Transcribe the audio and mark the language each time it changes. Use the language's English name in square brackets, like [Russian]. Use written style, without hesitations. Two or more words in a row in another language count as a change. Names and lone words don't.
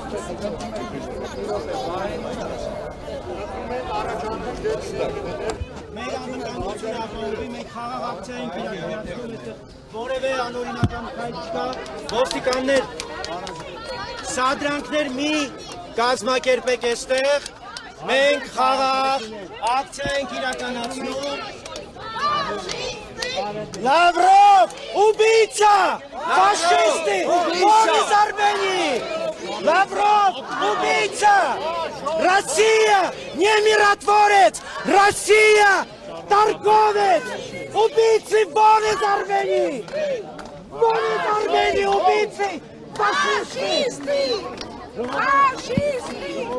[Armenian] Մեր անվտանգությունը ապահովի, մենք խաղաղակցային իրականացնում այդտեղ որևէ անօրինական քայլ չկա, ոստիկաններ սադրանքներ մի կազմակերպեք այստեղ, մենք խաղաղ ակցիա ենք իրականացնում։ [Russian] Лавров, убийца! Фашисты! Вон из Армении! Лавров, убийца! Россия не миротворец! Россия торговец! Убийцы вон из Армении! Вон из Армении убийцы! Фашисты! Фашисты!